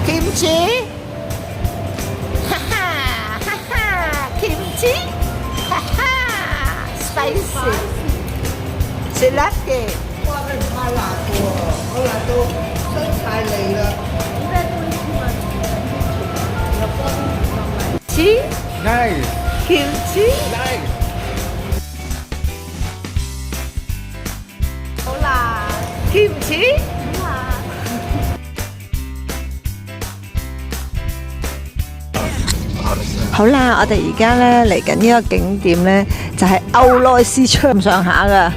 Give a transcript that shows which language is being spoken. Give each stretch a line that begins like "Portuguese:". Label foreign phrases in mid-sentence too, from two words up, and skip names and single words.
Cantonese: kimchi，哈哈哈哈，kimchi，哈哈 ，spicy，食辣嘅。哇！你唔太辣嘅喎，我辣到傷晒你啦。 Nice kimchi， nice。好辣，kimchi。好啦，我哋而家咧嚟緊呢個景點咧，就係歐內市場咁上下噶。